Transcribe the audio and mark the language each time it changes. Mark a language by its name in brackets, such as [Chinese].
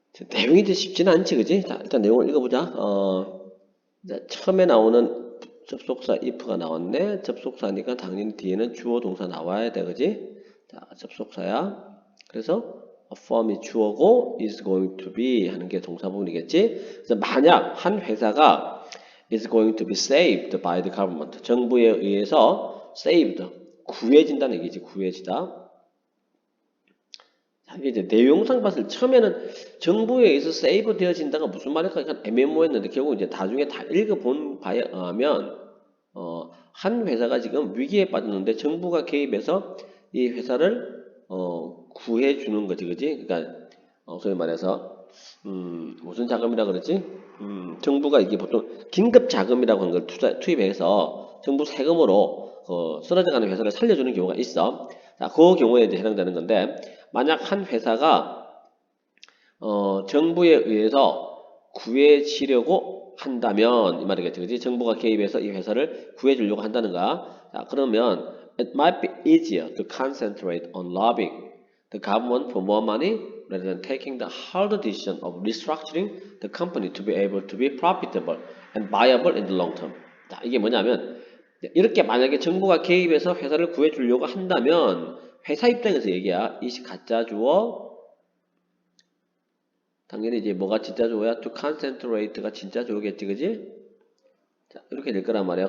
[Korean] 내용이 이제 쉽지는 않지, 그지? 자, 일단 내용을 읽어보자. 처음에 나오는 접속사 if가 나왔네. 접속사니까 당연히 뒤에는 주어 동사 나와야 돼, 그지? 자, 접속사야. 그래서 affirm이 주어고 [English] is going to be [Korean] 하는 게 동사 부분이겠지. 그래서 만약 한 회사가 [English] is going to be saved by the government, [Korean] 정부에 의해서 saved, 구해진다는 얘기지. 구해지다. 이게 이제 내용상 봤을 때 처음에는 정부에 의해서 세이브 되어진다가 무슨 말일까 약간 애매모호했는데, 결국 이제 나중에 다 읽어본 바에 의하면 한 회사가 지금 위기에 빠졌는데 정부가 개입해서 이 회사를 구해주는 거지, 그지? 그러니까 소위 말해서 무슨 자금이라 그러지? 정부가 이게 보통 긴급 자금이라고 하는 걸 투입해서 정부 세금으로 쓰러져가는 회사를 살려주는 경우가 있어. 자, 그 경우에 이제 해당되는 건데, 만약 한 회사가 정부에 의해서 구해지려고 한다면 이 말이겠지, 그지? 정부가 개입해서 이 회사를 구해주려고 한다는가? 자, 그러면 [English] it might be easier to concentrate on lobbying the government for more money rather than taking the hard decision of restructuring the company to be able to be profitable and viable in the long term. [Korean] 자, 이게 뭐냐면, 이렇게 만약에 정부가 개입해서 회사를 구해주려고 한다면 회사 입장에서 얘기야. 이 가짜 주어, 당연히 이제 뭐가 진짜 주어야? to concentrate가 진짜 주어겠지, 그지? 자, 이렇게 될 거란 말이야.